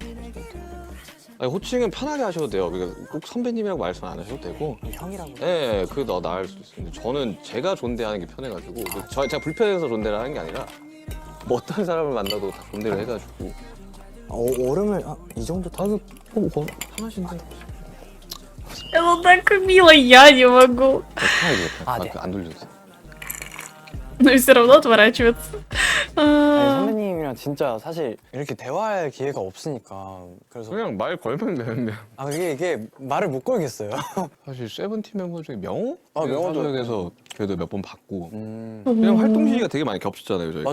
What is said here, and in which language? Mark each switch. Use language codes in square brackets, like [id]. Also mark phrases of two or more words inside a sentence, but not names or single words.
[ko] 아니, 호칭은 편하게 하셔도 돼요. 그러니까 꼭 선배님이라고 말씀 안 하셔도 되고. 형이라고 네, 그게 더 나을 수도 있습니다. 저는 제가 존대하는 게 편해가지고 제가 불편해서 존대를 하는 게 아니라 뭐 어떤 사람을 만나도 다 존대를 해가지고 얼음을 이 정도 타? 편하신데 [ru] Это так мило, я не могу. [ko] 편하게 아, 네. 안 돌려주세요. [ru] Но все равно отворачиваться. [ko] 아니, 선배님이랑 진짜 사실 이렇게 대화할 기회가 없으니까 그래서 그냥 말 걸면 되는데 이게 말을 못 걸겠어요. 사실 세븐틴 멤버 중에 명호? 아, 명호도. 사석에서 그래도 몇 번 봤고 그냥 활동 시기가 되게 많이 겹쳤잖아요 저희가.